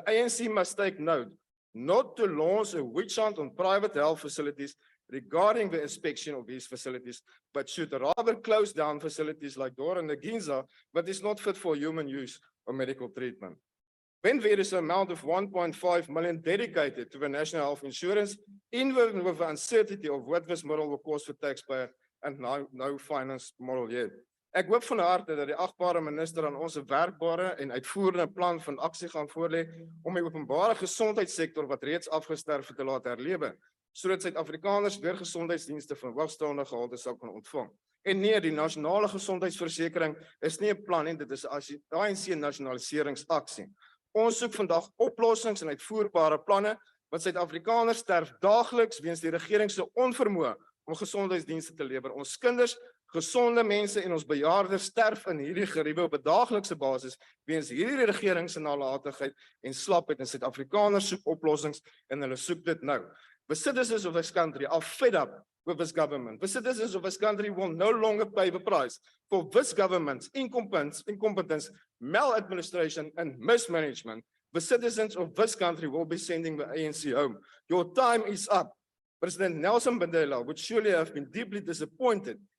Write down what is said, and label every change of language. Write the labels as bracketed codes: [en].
[en] The ANC must take note not to launch a witch hunt on private health facilities regarding the inspection of these facilities, but should rather close down facilities like Dora and Ginza, but is not fit for human use or medical treatment. When there is an amount of 1.5 million dedicated to the National Health Insurance, even with the uncertainty of what this model will cost for taxpayer and no finance model yet. [af] Ek hoop van harte dat die agbare minister aan ons 'n werkbare en uitvoerende plan van aksie gaan voorlê om die openbare gesondheidssektor wat reeds afgesterf het te laat herlewe, sodat Suid-Afrikaners weer gesondheidsdienste van hoogstaande gehalte sal kan ontvang. En nee, die nasionale gesondheidsversekering is nie 'n plan nie, dit is 'n ANC nasionaliseringsaksie. Ons soek vandag oplossings en uitvoerbare planne, want Suid-Afrikaners sterf daagliks weens die regering se onvermoë om gesondheidsdienste te lewer. Ons kinders, gesonde mense en ons bejaardes sterf in hierdie geriewe op 'n daaglikse basis weens hierdie regering se nalatigheid en slapheid, en Suid-Afrikaners soek oplossings en hulle soek dit nou. [en] The citizens of this country are fed up with this government. The citizens of this country will no longer pay the price for this government's incompetence, maladministration, and mismanagement. The citizens of this country will be sending the ANC home. Your time is up. President Nelson Mandela would surely have been deeply disappointed